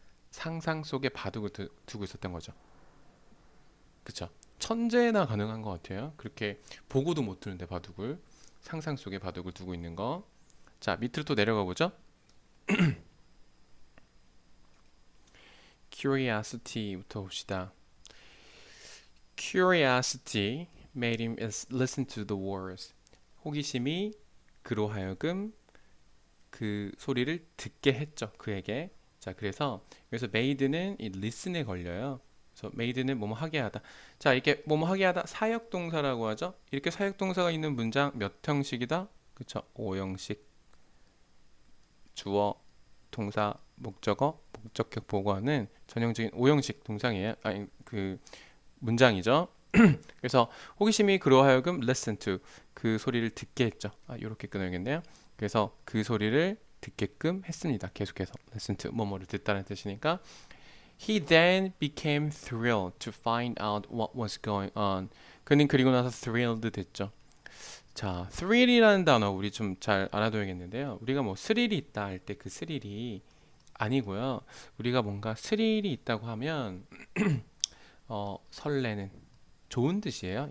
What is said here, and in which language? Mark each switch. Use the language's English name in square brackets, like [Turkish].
[Korean] 상상 속에 바둑을 두고 있었던 거죠. 그쵸? 천재나 가능한 것 같아요. 그렇게 보고도 못 두는데 바둑을 상상 속에 바둑을 두고 있는 거. 자, 밑으로 또 내려가 보죠. curiosity부터 봅시다. [English] Curiosity made him listen to the words. [Korean] 호기심이 그로 하여금 그 소리를 듣게 했죠. 그에게. 자, 그래서 여기서 [English] made [Korean] 는 이 [English] listen [Korean] 에 걸려요. 그래서 made는 뭐뭐 하게 하다. 자, 이렇게 뭐뭐 하게 하다 사역동사라고 하죠. 이렇게 사역동사가 있는 문장 몇 형식이다? 그쵸? 5형식. 주어, 동사, 목적어, 목적격 보고하는 전형적인 5형식 동상이에요. 아니, 그 문장이죠. 그래서 호기심이 그로 하여금 [English] listen to [Korean] 그 소리를 듣게 했죠. 이렇게 끊어야겠네요. 그래서 그 소리를 듣게끔 했습니다. 계속해서 listen to 뭐뭐를 듣다는 뜻이니까 [English] he then became thrilled to find out what was going on. [Korean] 그는 그리고 나서 [English] thrilled [Korean] 됐죠. 자, thrill이라는 단어 우리 좀 잘 알아둬야겠는데요. 우리가 뭐 스릴이 있다 할 때 그 스릴이 아니고요. 우리가 뭔가 스릴이 있다고 하면 설레는 좋은 뜻이에요.